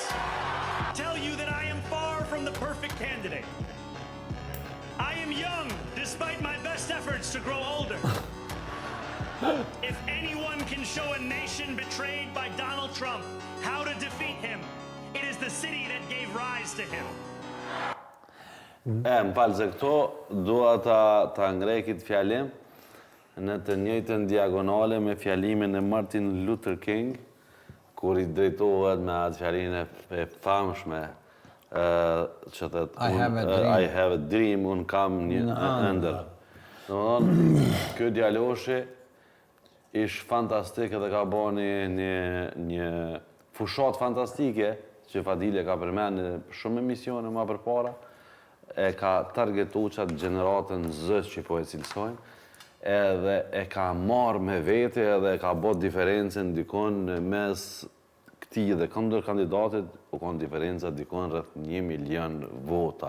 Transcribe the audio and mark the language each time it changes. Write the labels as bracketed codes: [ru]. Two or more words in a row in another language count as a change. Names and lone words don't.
[en] Tell you that I am far from the perfect candidate. I am young, despite my best efforts to grow older. If anyone can show a nation betrayed by Donald Trump how to defeat him, it is the city that gave rise to him. [sq] Më falë se këto, dua ta ngrejkit fjalim në të njëjtën diagonale me fjalimin e Martin Luther King, kur i drejtohet me atë fjalimin e famshme, që thët, [en] I have a dream, [sq] unë kam një ëndër. Kjo djaloshi ish fantastik edhe ka bo një fushat fantastike, që Fadile ka përmenë shumë emisione ma përpara, e ka targetu qatë gjeneratën zës që po e cilësojnë, edhe e ka marrë me vete edhe e ka bot diferencën dikon në mes këti dhe këndër kandidatit, u konë diferenca dikon rrëth 1 milion vota.